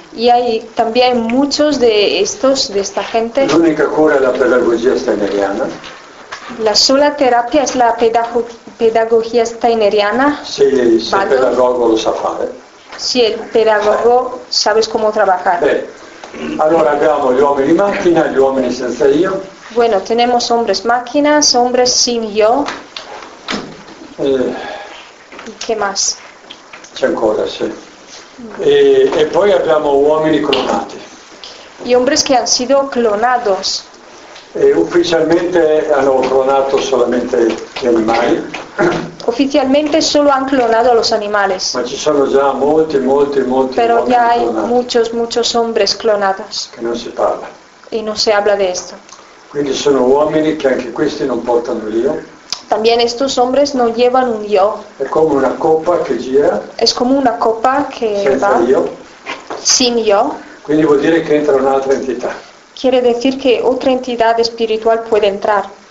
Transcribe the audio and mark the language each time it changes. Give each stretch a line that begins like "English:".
Spanish: Y hay también muchos de esta gente.
Italian: L'unica cura è la pedagogia steineriana.
Spanish: La sola terapia es la pedagogía steineriana.
Italian: Sí, se il pedagogo lo sa fare.
Spanish: Si el pedagogo sabes cómo trabajar.
Italian: Bene. Allora abbiamo gli uomini macchina, gli uomini senza io.
Spanish: Bueno, tenemos hombres máquinas, hombres sin yo. ¿Y qué más?
Italian: C'è ancora, sì. E poi abbiamo uomini clonati.
Spanish: Y hombres que han sido clonados.
Italian: E ufficialmente hanno clonato solamente gli animali.
Spanish: Oficialmente solo han clonado a los animales.
Italian: Ma ci sono già molti, molti, molti.
Spanish: Pero ya hay muchos hombres clonados. Que no se parla. Y no se habla de esto.
Italian: Quindi sono uomini che anche questi non portano io.
Spanish: También estos hombres no llevan un yo.
Italian: È come una coppa che gira.
Spanish: Es como una copa que
Italian: senza va. Io.
Spanish: Sin yo.
Italian: Quindi vuol dire che entra un'altra entità.
Spanish: quiere decir que otra entidad espiritual puede entrar.